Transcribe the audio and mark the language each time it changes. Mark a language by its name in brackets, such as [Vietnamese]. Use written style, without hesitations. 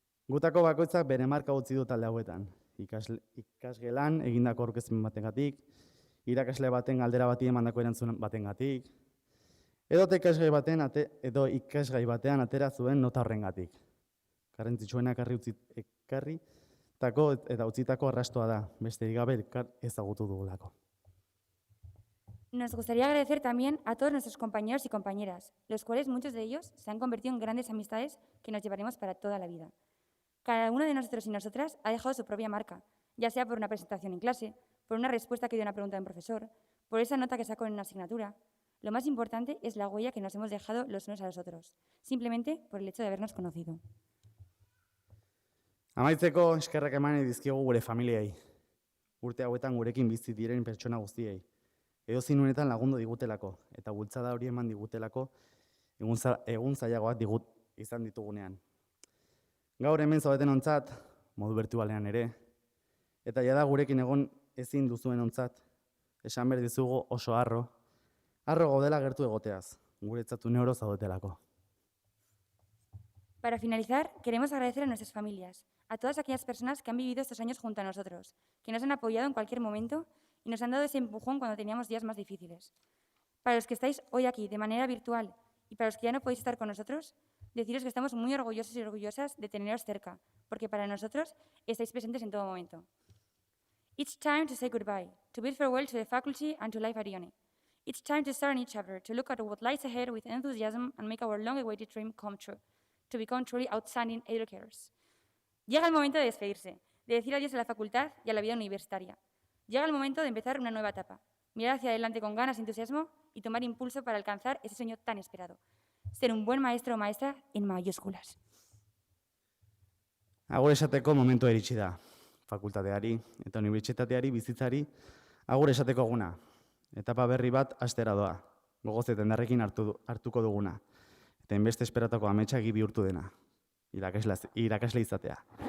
[Basque] Gutako bakoitzak bere marka utzi du talde hauetan. Ikasgelan egindako aurkezpen batengatik, irakasle baten galdera bati emandako erantzun batengatik, edo ikasgai batean atera zuen nota horrengatik. Garrantzitsuena ekarritako eta utzitako arrastoa da, besterik gabe elkar ezagutu dugulako. [Spanish] Nos gustaría agradecer también a todos nuestros compañeros y compañeras, los cuales muchos de ellos se han convertido en grandes amistades que nos llevaremos para toda la vida. Cada uno de nosotros y nosotras ha dejado su propia marca, ya sea por una presentación en clase, por una respuesta que dio una pregunta de un profesor, por esa nota que sacó en una asignatura. Lo más importante es la huella que nos hemos dejado los unos a los otros, simplemente por el hecho de habernos conocido. [Basque] Amaitzeko eskerrak eman dizkigu gure familiei. Urte hauetan gurekin bizi diren pertsona guztiei. Edozein unetan lagundu digutelako, eta bultzada hori eman digutelako egun zailagoak izan ditugunean. Gaur hemen zaudeten ontzat, modu bertualean ere, eta jada gurekin egon ezin duzuen ontzat, esan behar dizugu oso harro gaudela gertu egoteaz, guretzat uneoro zaudetelako. [Spanish] Para finalizar, queremos agradecer a nuestras familias, a todas aquellas personas que han vivido estos años junto a nosotros, que nos han apoyado en cualquier momento y nos han dado ese empujón cuando teníamos días más difíciles. Para los que estáis hoy aquí de manera virtual y para los que ya no podéis estar con nosotros, deciros que estamos muy orgullosos y orgullosas de teneros cerca, porque para nosotros estáis presentes en todo momento. [English] It's time to say goodbye, to bid farewell to the faculty and to life at Ione. It's time to start a new chapter, to look at what lies ahead with enthusiasm and make our long-awaited dream come true, to become truly outstanding educators. [Spanish] Llega el momento de despedirse, de decir adiós a la facultad y a la vida universitaria. Llega el momento de empezar una nueva etapa, mirar hacia adelante con ganas y entusiasmo y tomar impulso para alcanzar ese sueño tan esperado. Ser un buen maestro o maestra en mayúsculas. [Basque] Agur esateko momentua iritsi da. Fakultateari eta unibertsitateari bizitzari agur esateko eguna. Etapa berri bat hastera doa. Gogoz eta indarrekin hartuko duguna. Eta inbeste esperatako ametsagi bihurtu dena. Irakasle izatea.